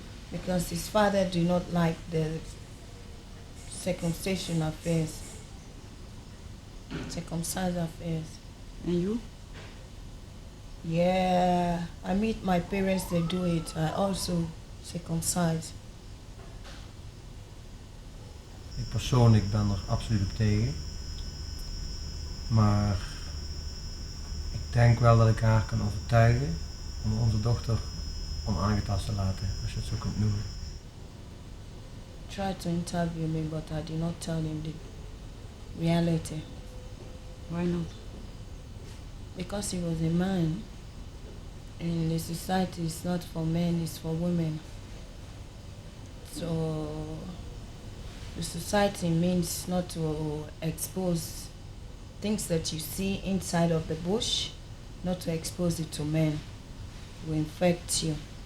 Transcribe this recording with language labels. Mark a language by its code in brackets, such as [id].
[en] Because his father do not like the circumcision affairs. Circumcision affairs. And you? Yeah, I meet my parents, they do it. I also circumcise. [nl] Ik persoonlijk ben er absoluut op tegen. Maar ik denk wel dat ik haar kan overtuigen om onze dochter onaangetast te laten, als je het zo kunt noemen. [en] Tried to interview me, but I did not tell him the reality. Why not? Because he was a man. And the society is not for men, it's for women. So the society means not to expose things that you see inside of the bush, not to expose it to men, to infect you.